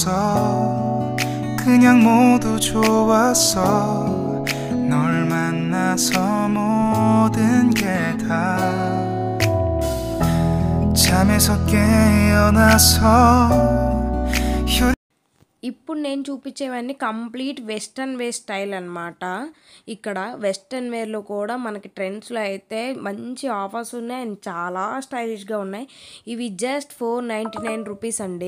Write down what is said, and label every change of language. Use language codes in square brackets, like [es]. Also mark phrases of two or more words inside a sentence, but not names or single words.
[ko] 그냥 모두 좋았어 널 만나서 모든 게 다 잠에서 깨어나서 [te] ఇప్పుడు నేను చూపించేవన్నీ [en] complete western wear style [te] అనమాట. ఇక్కడ [en] western wear [te] కూడా మనకి ట్రెండ్స్‌లో అయితే మంచి ఆఫర్స్ ఉన్నాయి. అండ్ చాలా స్టైలిష్‌గా ఉన్నాయి. ఇవి [en] just 499 rupees [te] అండి.